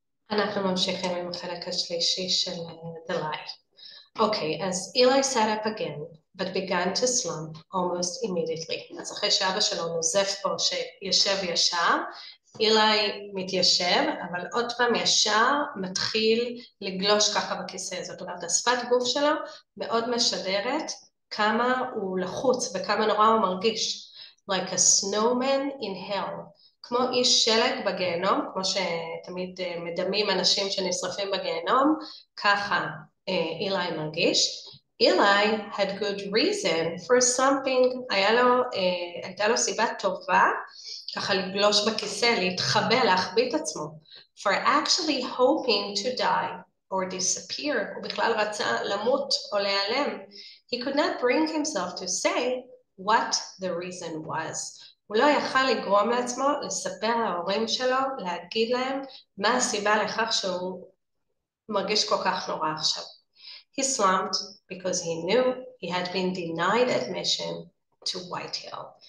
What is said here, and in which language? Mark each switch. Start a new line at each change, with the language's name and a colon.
Hebrew: אנחנו ממשיכים עם החלק השלישי של The Lie.
English: Okay, as Eli sat up again, but began to slump almost immediately.
Hebrew: אז אחרי שאבא שלו נוזף פה שישב ישר, אילי מתיישב, אבל עוד פעם ישר מתחיל לגלוש ככה בכיסא. זאת אומרת, השפת גוף שלו מאוד משדרת כמה הוא לחוץ וכמה נורא הוא מרגיש.
English: Like a snowman in hell.
Hebrew: כמו איש שלג בגיהנום, כמו שתמיד מדמים אנשים שנשרפים בגיהנום, ככה אילי מרגיש. אילי
English: had good reason for something,
Hebrew: הייתה לו סיבה טובה, ככה לגלוש בכיסא, להתחבא, להחביא את עצמו.
English: For actually hoping to die or disappear,
Hebrew: הוא בכלל רצה למות או להיעלם.
English: He could not bring himself to say what the reason was.
Hebrew: הוא לא יכל לגרום לעצמו לספר להורים שלו, להגיד להם מה הסיבה לכך שהוא מרגיש כל כך נורא עכשיו.
English: He slumped because he knew he had been denied admission to White Hill.